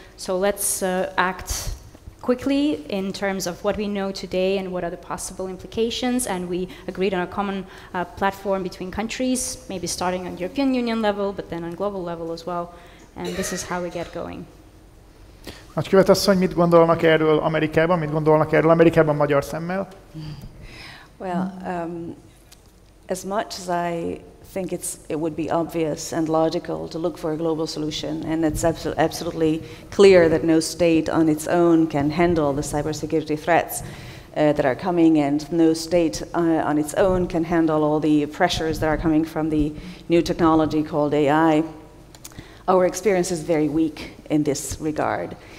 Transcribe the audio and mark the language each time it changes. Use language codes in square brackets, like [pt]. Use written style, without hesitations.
[en] So let's act quickly in terms of what we know today and what are the possible implications. And we agreed on a common platform between countries, maybe starting on European Union level, but then on global level as well. And this is how we get going. [hu] Nagykövet asszony, mit gondolnak erről Amerikában? Mit gondolnak erről Amerikában magyar szemmel? [en] Well, as much as I think it would be obvious and logical to look for a global solution, and it's absolutely clear that no state on its own can handle the cybersecurity threats that are coming, and no state on its own can handle all the pressures that are coming from the new technology called AI, our experience is very weak in this regard.